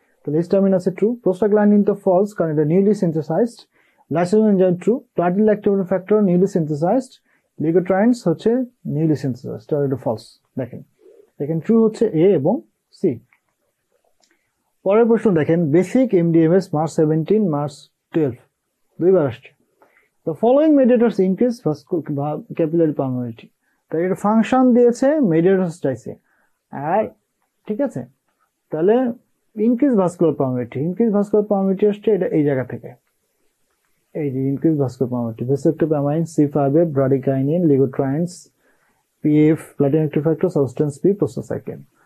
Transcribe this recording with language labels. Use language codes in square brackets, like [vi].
[bn] তাহলে হিস্টামিন আছে true, prostaglandin তো ফলস কারণ এটা newly synthesised, lysosomal enzyme true, platelet activator factor newly synthesised, লিগোট্রাইন্স হচ্ছে নিউলি সিনথেসাইজড, তাহলে এটা ফলস। দেখেন এখানে ট্রু হচ্ছে এ এবং সি। পরের প্রশ্ন দেখেন, বেসিক MDMS মার্চ 17, মার্চ 12 দুইবার আসছে। [en] The following mediators increase capillary permeability. [bn] তাই এটা ফাংশন দিয়েছে, mediators চাইছে, আর ঠিক আছে। তাহলে ইনক্রিজ ভাস্কুলার পারমিটিভিটি আসছে এটা এই জায়গা থেকে, এই যে increase vascular permittivity, ভেসোঅ্যাক্টিভ amine, C5, ব্রাডিকাইনিন, লিগোট্রাইন্স, PF, platelet active factor, substance P, prostacyclin.